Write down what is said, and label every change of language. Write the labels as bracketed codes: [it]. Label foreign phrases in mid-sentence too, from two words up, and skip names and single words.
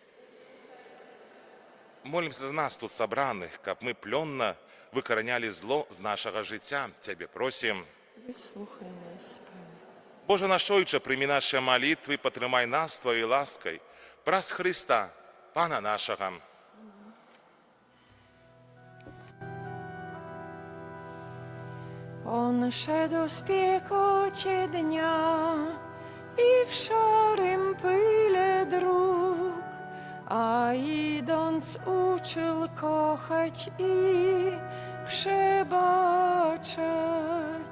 [be] Молімся за нас тут сабраных, каб мы плённа выкаранялі зло з нашага жыцця. Цябе просім. Выслухай нас, Пане. Боже наш Ойче, прымі нашы малітвы, патрымай нас Твоёй ласкай. Праз Христа, Пана нашага. [pl] On szedł z piekocie dnia i w szarym pyle dróg, a idąc uczył kochać i przebaczać.